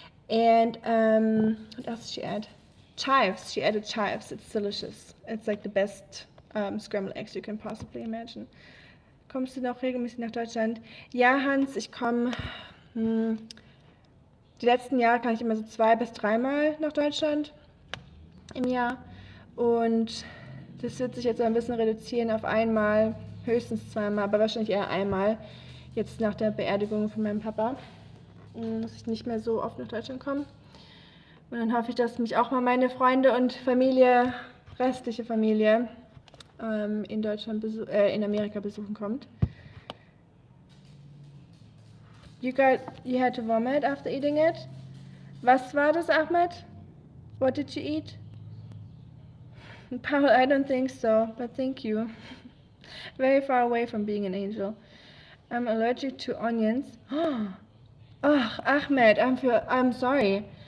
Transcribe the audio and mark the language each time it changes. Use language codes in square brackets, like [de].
[en] And what else did she add? Chives. She added chives. It's delicious. It's like the best scrambled eggs you can possibly imagine. [de] Kommst du noch regelmäßig nach Deutschland? Ja, Hans, ich komme. Die letzten Jahre kann ich immer so 2 bis 3 Mal nach Deutschland im Jahr. Und das wird sich jetzt ein bisschen reduzieren auf einmal, höchstens 2 Mal, aber wahrscheinlich eher einmal. Jetzt nach der Beerdigung von meinem Papa muss ich nicht mehr so oft nach Deutschland kommen. Und dann hoffe ich, dass mich auch mal meine Freunde und Familie, restliche Familie, in Deutschland, in Amerika besuchen kommt. [en] You had to vomit after eating it? [de] Was war das, Ahmed? [en] What did you eat? Paul, I don't think so, but thank you. Very far away from being an angel. I'm allergic to onions. Oh, Ahmed, I'm sorry.